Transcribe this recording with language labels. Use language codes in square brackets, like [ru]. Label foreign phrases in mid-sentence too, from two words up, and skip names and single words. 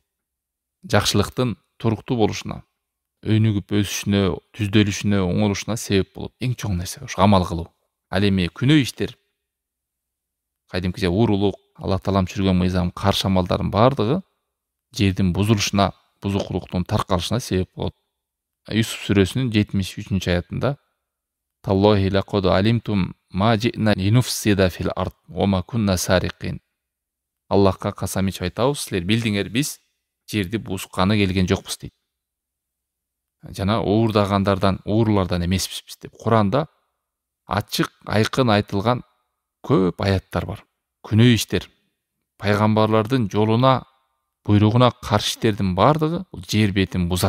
[ky] Жакшылыктын туруктуу болушуна, өнүгүп өсүшүнө, түздөлүшүнө, оңолушуна себеп болот. Эң чоң нерсе ошо амал кылуу. Ал эми күнөө иштер, кайдымкыча уурулук, Аллах Таалам түшүргөн мыйзам, каршы амалдардын бардыгы жердин бузулушуна, бузукулуктун таркалышына себеп болот. Юсуф сүрөсүнүн 73-аятында [ar] تالله لقد علمتم ما جئنا لنفسد في الأرض وما كنا سارقين. [ky] Аллахка касам ичип айтабыз, силер билдиңер, биз жерди бузганы келген жокпуз дейт. Жана уурлардан эмеспиз биз деп. Куранда ачык айкын айтылган көп аяттар бар. Күнөө иштер, пайгамбарлардын жолуна, буйругуна каршы иштердин бардыгы бул жер бетин бузат.